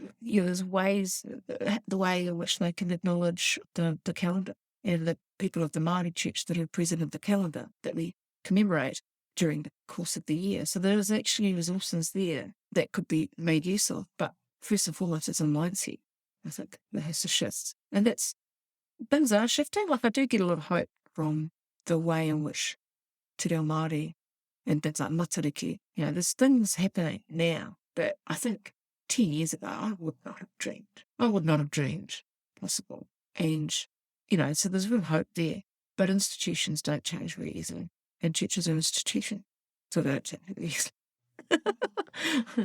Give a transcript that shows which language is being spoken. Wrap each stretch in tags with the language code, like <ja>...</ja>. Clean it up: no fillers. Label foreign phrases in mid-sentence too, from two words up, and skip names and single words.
<en>there's ways, the way in which they can acknowledge the calendar and the people of the Māori church that are present in the calendar that we commemorate during the course of the year. So there's actually resources there that could be made use of. But first and foremost, it's a mindset, I think, that has to shift. And things are shifting. Like, I do get a lot of hope from the way in which</en> <mi>te reo Māori</mi> <en>and things like matariki, there's things happening now that I think 10 years ago I would not have dreamed. I would not have dreamed possible. And, so there's real hope there. But institutions don't change very easily. And churches are institutions, so they don't change very easily.</en>